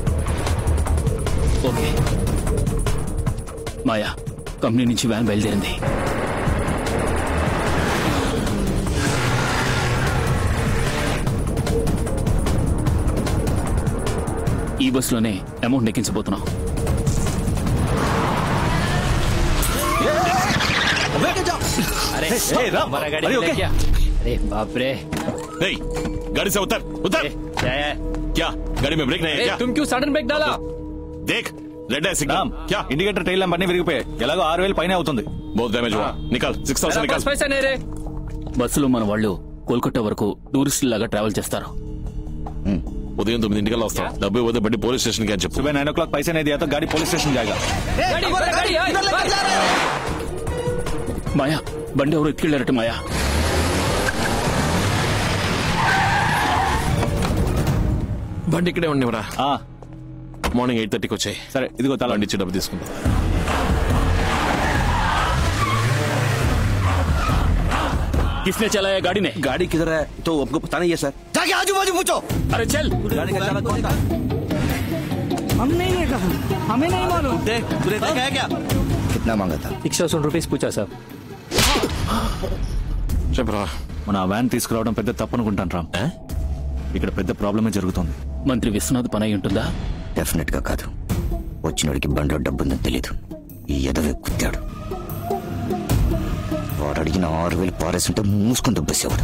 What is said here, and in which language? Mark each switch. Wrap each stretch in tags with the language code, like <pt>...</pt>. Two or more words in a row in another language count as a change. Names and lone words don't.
<te>ఓకే. మాయా, కంపెనీ నుంచి వ్యాన్ బయలుదేరింది. ఈ బస్సులోనే అమౌంట్ ఎక్కించబోతున్నాం.</te> <hi>अरे बाप रे. नहीं, गाड़ी से उतर. क्या गाड़ी में ब्रेक नहीं है क्या? तुम क्यों सडन ब्रेक डाला? देख, రెడ్ है सिग्नल क्या</hi> <en>indicator tail lamp</en> <te>అన్ని విరిగిపోయాయి. ఎలాగో 6,000 పైన అవుతుంది.</te> <hi>बहुत डैमेज हुआ. निकाल 6,000 निकाल.</hi> <te>బస్సులో మన వాళ్ళు కోల్కతా వరకు టూరిస్టుల లాగా ట్రావెల్ చేస్తారు. ఉదయం 9 వస్తాం. డబ్బు ఇవ్వదు బండి పోలీస్ స్టేషన్ కి అని చెప్పు.</te> <hi>सुबह 9 o'clock पैसे नहीं दिया तो गाड़ी पुलिस स्टेशन जाएगा.</hi> <te>మాయా బండి ఎవరు ఎత్తుకెళ్లారట మాయా. బండి ఇక్కడే ఉండేవరా. మార్నింగ్ 8:30కి వచ్చాయి. సరే ఇదిగో తల బండి ఇచ్చి డబ్బు తీసుకుందాం.</te> <hi>किसने चलाया गाड़ी ने? गाड़ी किधर है तो आपको पता नहीं है सर. जाके आजू बाजू पूछो. अरे चल. गाड़ी का चालक कौन था? हम नहीं है कहा, हमें नहीं मालूम. तूने देखा है क्या? कितना मांगा था? 1,000 रुपीस पूछा साहब.</hi> <te>చెప్పరా. మన వ్యాన్ తీసుకురావడం పెద్ద తప్పు అనుకుంటాను రామ్. ఇక్కడ పెద్ద ప్రాబ్లమే జరుగుతుంది. మంత్రి విశ్వనాథ్ పని అయి ఉంటుందా? డెఫినెట్ గా కాదు. వచ్చినోడికి బండిలో డబ్బుందని తెలీదు. ఈ ఎదవే కుత్తాడు. వాడు అడిగిన 6,000 పారేస్తుంటే మూసుకుని దుబ్బేసేవాడు.</te>